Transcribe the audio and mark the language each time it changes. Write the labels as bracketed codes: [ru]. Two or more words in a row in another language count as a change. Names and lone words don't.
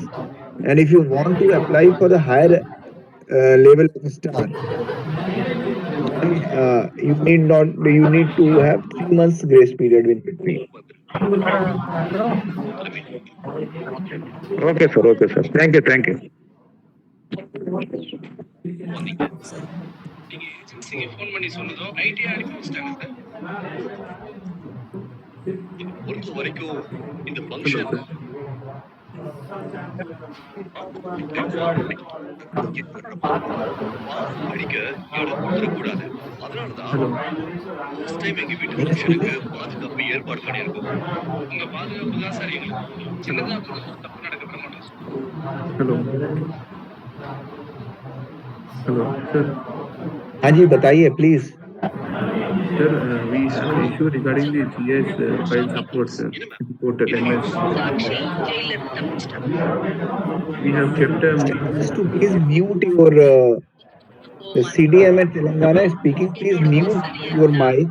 [en] And if you want to apply for the higher level of star, you need to have 3 months grace period in between. Okay, sir. Okay, sir. Thank you. Thank you. [ta] ஃபோன் பண்ணி சொன்னதும் ஐடியா அனுப்பிச்சிட்டாங்க சார். பொறுத்த வரைக்கும் இந்த ஃபங்க்ஷன் அடிக்க இடம் கொடுத்துடக்கூடாது. அதனாலதான் Hello. ஃபர்ஸ்ட் டைம் எங்க வீட்டு ஃபங்க்ஷனுக்கு பாதுகாப்பு ஏற்பாடு பண்ணியிருக்கோம். உங்க பாதுகாப்பு தான் சார் எங்களுக்கு சின்னதா தப்பு நடக்க விட மாட்டோம். [en] Hello. Hello, sir. [hi] हाँ जी बताइए प्लीज. [en] Sir, we have an issue regarding the GS file support, sir. Portal MS. We have kept Just to please mute your the CDMA Telangana is speaking. Please mute your mic.